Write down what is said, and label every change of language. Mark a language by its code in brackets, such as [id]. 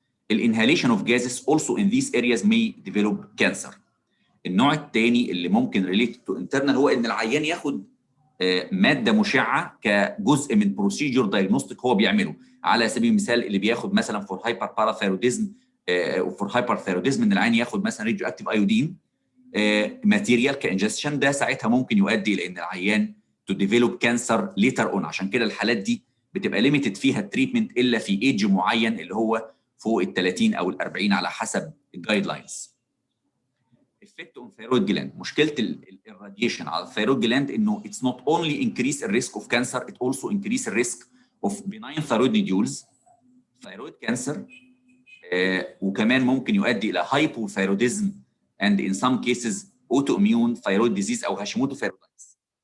[en] الانهاليشن of gases also in these areas may develop cancer. [ar] النوع الثاني اللي ممكن related to internal هو ان العيان ياخد ماده مشعه كجزء من بروسيجر دايجنوستيك هو بيعمله. على سبيل المثال اللي بياخد مثلا فور هايبر باراثايروديزم وفور هايبر ثايروديزم ان العيان ياخد مثلا [en] radioactive iodine material congestion, [ar] ده ساعتها ممكن يؤدي الى ان العيان تو ديفلوب كانسر ليتر اون. عشان كده الحالات دي بتبقى ليميتد فيها التريتمنت الا في ايدج معين اللي هو فوق ال 30 او ال 40 على حسب [en] الجايد لاينز. effect on thyroid gland. [ar] مشكله الراديشن على الثيرويد جلاند انه [en] it's not only increase the risk of cancer, it also increase the risk of benign thyroid nodules, thyroid cancer, [ar] وكمان ممكن يؤدي الى [en] hypothyroidism and in some cases autoimmune thyroid disease او Hashimoto thyroiditis.